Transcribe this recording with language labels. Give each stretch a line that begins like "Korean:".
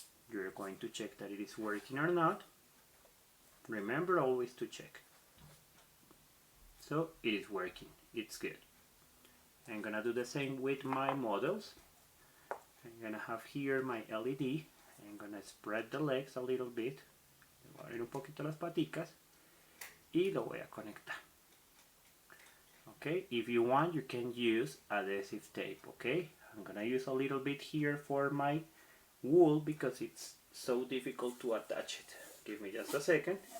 English: You're going to check that it is working or not. Remember always to check. So it is working, it's good. I'm gonna do the same with my models. I'm gonna have here my LED. I'm gonna spread the legs a little bit.
Spanish: Le voy a abrir un poquito las paticas y lo voy a conectar.
English: Okay, if you want, you can use adhesive tape. Okay, I'm gonna use a little bit here for my wool because it's so difficult to attach it. Give me just a second.